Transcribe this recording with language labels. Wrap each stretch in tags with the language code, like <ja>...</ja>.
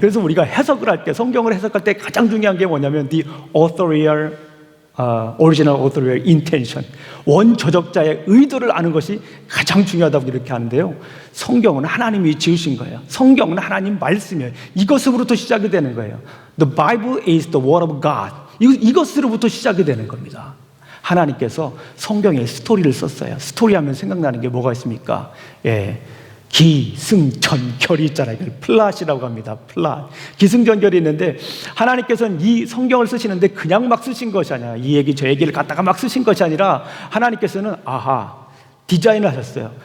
<ko>그래서 우리가 해석을 할 때, 성경을 해석할 때 가장 중요한 게 뭐냐면</ko> <en>the original authorial intention,</en> <ko>원 저작자의 의도를 아는 것이 가장 중요하다고 이렇게 하는데요. 성경은 하나님이 지으신 거예요. 성경은 하나님 말씀이에요. 이것으로부터 시작이 되는 거예요.</ko> <en>The Bible is the word of God.</en> <ko>이것으로부터 시작이 되는 겁니다. 하나님께서 성경에 스토리를 썼어요. 스토리하면 생각나는 게 뭐가 있습니까? 기승전결이 있잖아요. 플랫이라고 합니다. 플랫. 기승전결이 있는데 하나님께서는 이 성경을 쓰시는데 그냥 막 쓰신 것이 아니라 이 얘기 저 얘기를 갖다가 막 쓰신 것이 아니라 하나님께서는 디자인을 하셨어요.</ko>